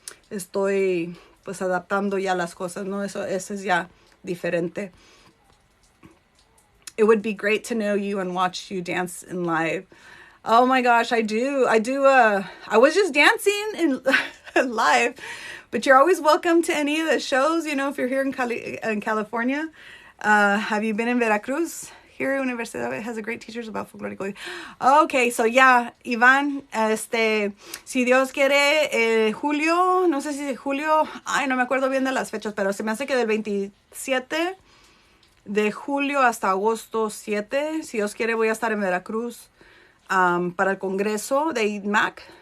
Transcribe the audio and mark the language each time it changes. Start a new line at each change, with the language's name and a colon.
Spanish: Estoy pues adaptando ya las cosas, ¿no? Eso es ya diferente.
English: It would be great to know you and watch you dance in live. Oh my gosh, I do. I was just dancing in live, but you're always welcome to any of the shows, you know, if you're here in California. Have you been in Veracruz? Here, Universidad has a great teachers about folklorico. Okay, so yeah,
Spanish: Iván, si Dios quiere, julio, no sé si julio, ay, no me acuerdo bien de las fechas, pero se me hace que del 27 de julio hasta agosto 7, si Dios quiere, voy a estar en Veracruz para el congreso de IDMAC.